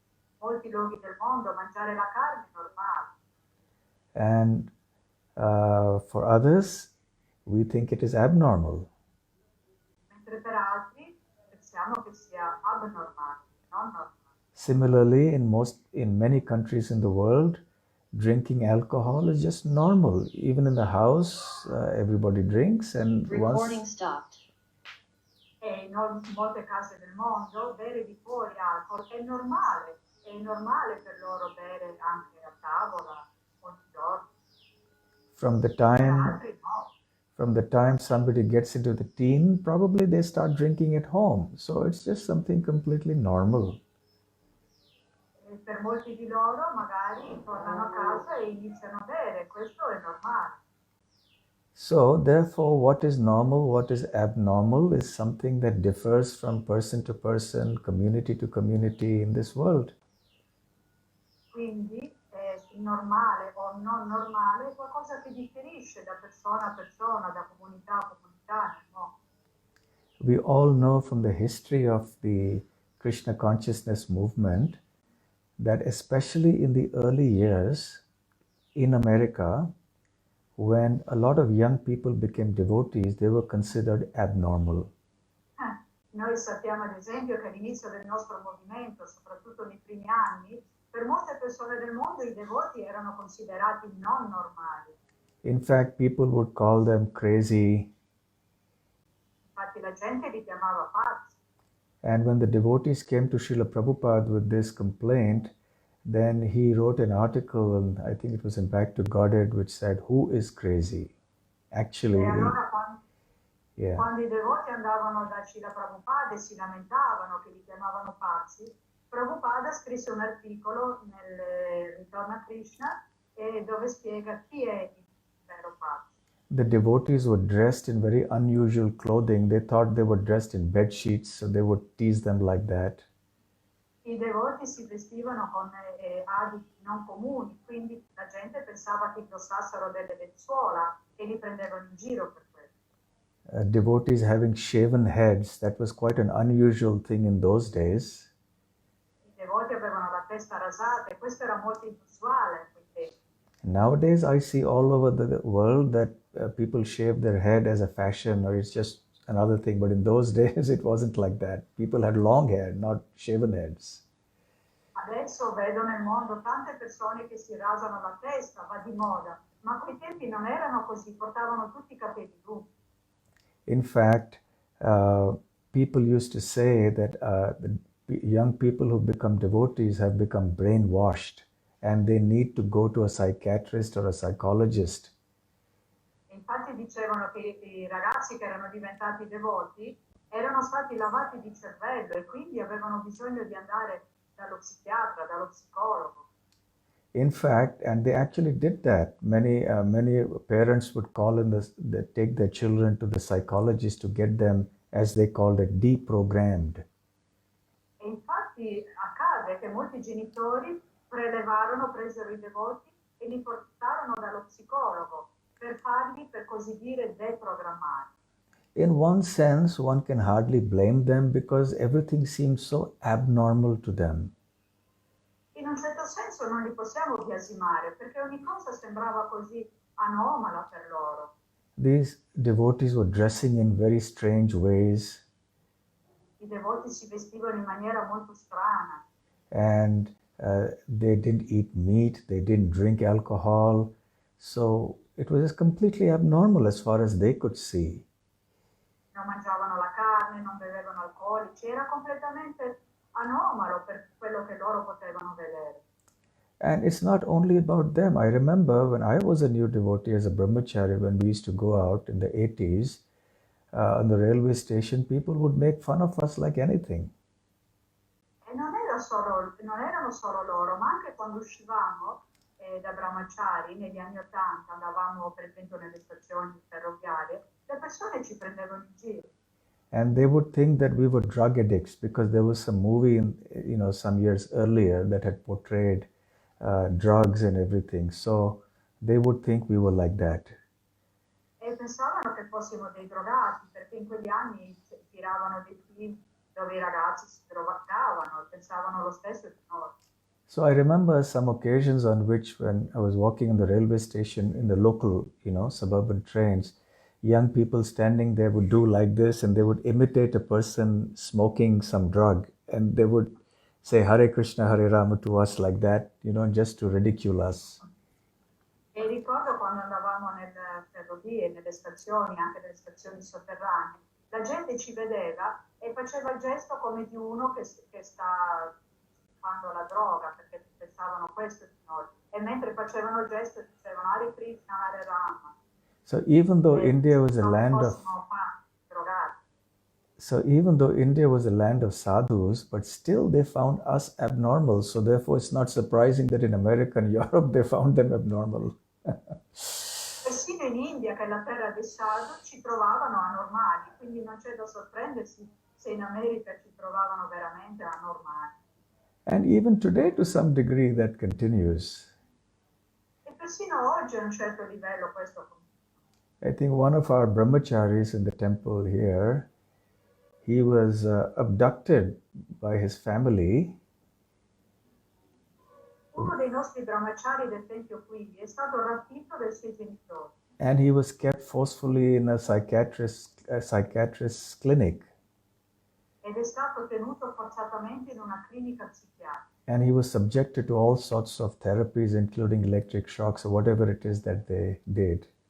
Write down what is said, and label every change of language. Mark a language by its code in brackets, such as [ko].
[it] In molti luoghi del mondo mangiare la carne è normale. [en] And for others, we think it is abnormal. [it] Mentre per altri pensiamo che sia abnormale, non normale. [en] Similarly, in many countries in the world, drinking alcohol is just normal. Even in the house, everybody drinks, and Recording stopped. [it] E in molte case del mondo bere di fuori alcol è normale per loro bere anche a tavola ogni giorno. [en] from the [it] Per [en] time [it] altri no. [en] from the time somebody gets into the teen, probably they start drinking at home. So it's just something completely normal. [it] E per molti di loro magari tornano a casa e iniziano a bere, questo è normale. [en] So therefore, what is normal, what is abnormal is something that differs from person to person, community to community in this world. [it] Quindi normale o non normale è qualcosa che differisce da persona a persona, da comunità a comunità, no? [en] We all know from the history of the Krishna consciousness movement that especially in the early years in America, when a lot of young people became devotees, they were considered abnormal. [it] Noi sappiamo ad esempio che all'inizio del nostro movimento, soprattutto nei primi anni, per molte persone del mondo i devoti erano considerati non normali. [en] In fact, people would call them crazy. [it] Infatti la gente li chiamava pazzi. [en] And when the devotees came to Srila Prabhupada with this complaint, then he wrote an article, and I think it was in Back to Godhead, which said, "Who is crazy?" Actually, [it] E allora [en] yeah. [it] quando i devoti andavano da Srila Prabhupada e si lamentavano che li chiamavano pazzi, Prabhupada scrisse un articolo nel Ritorno a Krishna dove spiega chi è il vero pazzo. [en] The devotees were dressed in very unusual clothing. They thought they were dressed in bed sheets, so they would tease them like that. [it] I devoti si vestivano con abiti non comuni, quindi la gente pensava che indossassero delle lenzuola e li prendevano in giro per questo. [en] Devotees having shaven heads, that was quite an unusual thing in those days. [it] I devoti avevano la testa rasata e questo era molto inusuale a quei tempi. [en] Nowadays, I see all over the world that people shave their head as a fashion, or it's just another thing. But in those days, it wasn't like that. People had long hair, not shaven heads. [it] Adesso vedo nel mondo tante persone che si rasano la testa, va di moda, ma a quei tempi non erano così, portavano tutti i capelli lunghi. [en] In fact, people used to say that the young people who become devotees have become brainwashed and they need to go to a psychiatrist or a psychologist. [it] E infatti dicevano che i ragazzi che erano diventati devoti erano stati lavati di cervello e quindi avevano bisogno di andare dallo psichiatra, dallo psicologo. [en] In fact, and they actually did that. Many parents would call in take their children to the psychologist to get them, as they called it, deprogrammed. [it] E infatti accade che molti genitori presero i devoti e li portarono dallo psicologo per farli, per così dire, deprogrammare. [en] In one sense, one can hardly blame them because everything seems so abnormal to them. [it] In un certo senso non li possiamo biasimare perché ogni cosa sembrava così anomala per loro. [en] These devotees were dressing in very strange ways. [it] i devoti si vestivano in maniera molto strana. [en] And they didn't eat meat, they didn't drink alcohol. So it was just completely abnormal as far as they could see. [it] Non mangiavano la carne, non bevevano alcolici, era completamente anomalo per quello che loro potevano vedere. [en] And it's not only about them. I remember when I was a new devotee as a brahmachari, when we used to go out in the 80s, on the railway station, people would make fun of us like anything. [it] E non erano solo loro, ma anche quando uscivamo da brahmachari negli anni '80, andavamo per esempio nelle stazioni ferroviarie, le persone ci prendevano in giro. [en] And they would think that we were drug addicts because there was some movie, some years earlier that had portrayed drugs and everything. So they would think we were like that. [it] E pensavano che fossimo dei drogati, perché in quegli anni tiravano dei film dove i ragazzi si drogavano e pensavano lo stesso di noi. [en] So I remember some occasions on which when I was walking in the railway station in the local, suburban trains, young people standing there would do like this and they would imitate a person smoking some drug and they would say Hare Krishna, Hare Rama to us like that, just to ridicule us. [it] E ricordo quando andavamo nelle ferrovie, nelle stazioni, anche nelle stazioni sotterranee, la gente ci vedeva e faceva il gesto come di uno che sta fanno la droga, perché pensavano questo di noi. E mentre facevano il gesto dicevano Hare Krishna, Hare Rama. [en] So even though India was a land of [it] drogati. [en] So even though India was a land of sadhus, but still they found us abnormal. So therefore it's not surprising that in America and Europe they found them abnormal. [it] Persino in India, che è la terra dei sadhu, ci trovavano anormali, quindi non c'è da sorprendersi se in America ci trovavano veramente anormali. [en] And even today, to some degree, that continues. [it] E persino oggi a un certo livello questo continua. [en] I think one of our brahmacharis in the temple here, he was abducted by his family. [it] Uno dei nostri brahmachari del tempio qui è stato rapito dai suoi genitori. [en] And he was kept forcefully in a psychiatrist's clinic. [it] Ed è stato tenuto forzatamente in una clinica psichiatrica. [en] And he was subjected to all sorts of therapies, including electric shocks or whatever it is that they did.